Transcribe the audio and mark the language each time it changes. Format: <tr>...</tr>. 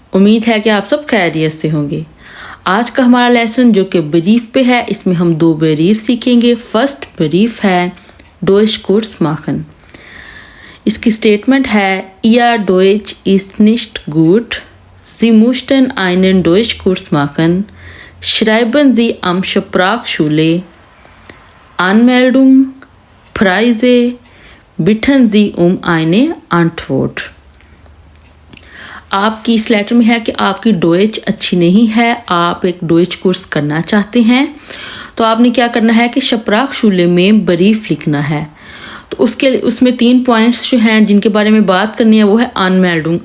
<hi>उम्मीद है कि आप सब खैरियत से होंगे। आज का हमारा लेसन जो कि बरीफ पे है, इसमें हम दो बरीफ सीखेंगे। फर्स्ट बरीफ है डोइश कुर्स माखन। इसकी स्टेटमेंट है या डोइच इस्ट निश्ट गुट</hi> <de>Sie mussten einen Deutschkurs machen. Schreiben Sie am Sprachschule. Anmeldung, Preise, bitten Sie um eine Antwort.</de> <hi>आपकी इस लेटर में है कि आपकी डोइच अच्छी नहीं है, आप एक डोइच कोर्स करना चाहते हैं, तो आपने क्या करना है कि शप्राक-शूले में बरीफ लिखना है। तो उसमें 3 पॉइंट्स जो हैं जिनके बारे में बात करनी है वो है अनमेल्डुंग।</hi>